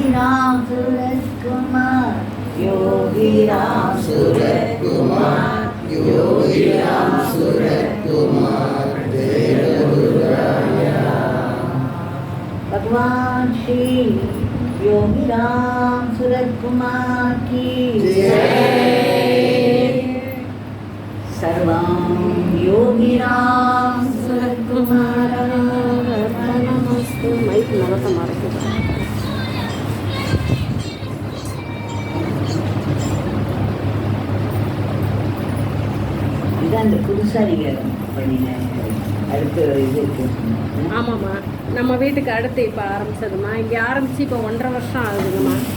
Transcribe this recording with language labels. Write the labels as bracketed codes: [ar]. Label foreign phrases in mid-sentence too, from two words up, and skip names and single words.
[ta] ராம் சூரத்குமார், யோகி ராம் சூரத்குமார், யோகி ராம் சூரத்குமார், ஜெய குருராயா। [hi] भगवान श्री योगी राम सूरतकुमार की जय। [sa] सर्वं योगी राम सूरतकुमार नमस्ते। माइक नमस्ते मारके [ta] இதான் இந்த புதுசாக நீங்கள் பண்ணின அடுத்த இது இருக்குது. ஆமாம்மா, நம்ம வீட்டுக்கு அடுத்து இப்போ ஆரம்பிச்சதுமா. இங்கே ஆரம்பித்து இப்போ 1.5 வருஷம் ஆகுதுங்கம்மா.